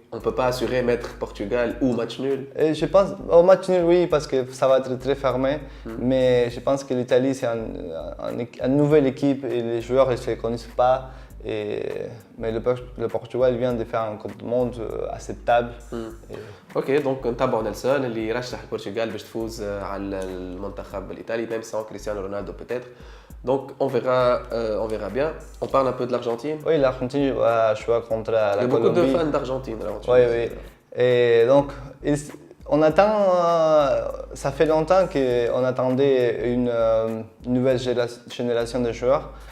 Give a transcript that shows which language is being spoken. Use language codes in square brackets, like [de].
[fr] On ne peut pas assurer mettre Portugal ou match nul. Et je pense au match nul, oui, parce que ça va être très fermé. Mais je pense que l'Italie, c'est une nouvelle équipe et les joueurs ne se connaissent pas. Mais le Portugal vient de faire un Coupe du Monde acceptable. [ar] اوكي دونك نتابعوا نيلسون اللي يرشح البرتغال باش تفوز على المنتخب الايطالي [fr] même sans Cristiano Ronaldo peut-être. Donc on verra bien. On parle un peu de l'Argentine. Oui, l'Argentine va jouer contre la Colombie. Il y a beaucoup de fans d'Argentine. Oui, oui. Et donc on attend. Ça fait longtemps qu'on attendait une nouvelle génération de joueurs.